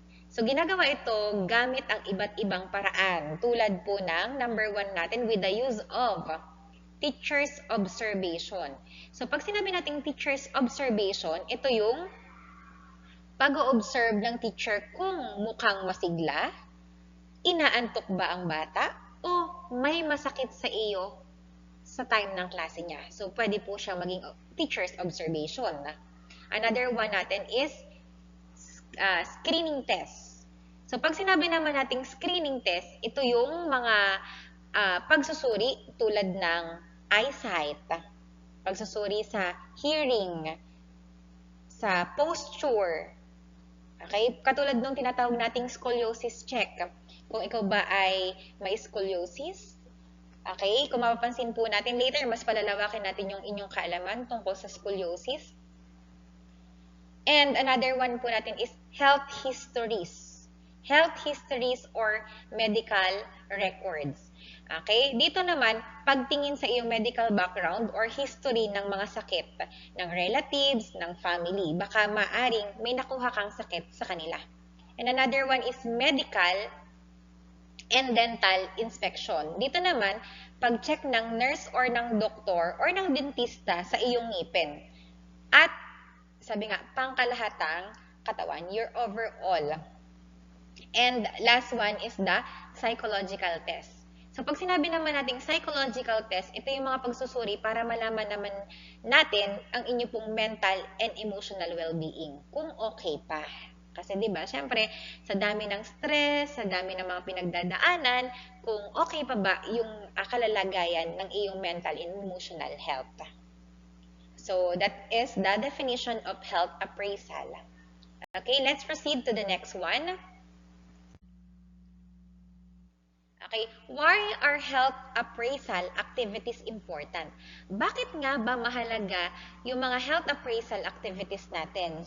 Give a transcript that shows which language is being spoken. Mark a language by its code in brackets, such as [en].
[tl] So, ginagawa ito gamit ang iba't ibang paraan. Tulad po ng number 1 natin [en] with the use of teacher's observation. [tl] So, pag sinabi nating teacher's observation, ito yung pag-o-observe ng teacher kung mukhang masigla, inaantok ba ang bata, o may masakit sa iyo sa time ng klase niya. So, pwede po siya maging teacher's observation. [en] Another one natin is screening test. So, pag sinabi naman nating screening test, ito yung mga pagsusuri tulad ng eyesight, pagsusuri sa hearing, sa posture. Okay? Katulad nung tinatawag nating scoliosis check. Kung ikaw ba ay may scoliosis, okay? Kung mapapansin po natin later, mas palalawakin natin yung inyong kaalaman tungkol sa scoliosis. And another one po natin is health histories. Health histories or medical records. Okay? [tl] Dito naman, pagtingin sa iyong medical background or history ng mga sakit ng relatives, ng family. Baka maaring may nakuha kang sakit sa kanila. [en] And another one is medical and dental inspection. [tl] Dito naman, pag-check ng nurse or ng doktor or ng dentista sa iyong ngipin. At sabi nga, pangkalahatang katawan, [en] your overall. And last one is the psychological test. [tl] So, pag sinabi naman nating psychological test, ito yung mga pagsusuri para malaman naman natin ang inyo pong [en] mental and emotional well-being. [tl] Kung okay pa. Kasi 'di ba, syempre, sa dami ng stress, sa dami ng mga pinagdadaanan, kung okay pa ba yung kalalagayan ng iyong [en] mental and emotional health. So, that is the definition of health appraisal. Okay, let's proceed to the next one. Okay, why are health appraisal activities important? [tl] Bakit nga ba mahalaga yung mga health appraisal activities natin?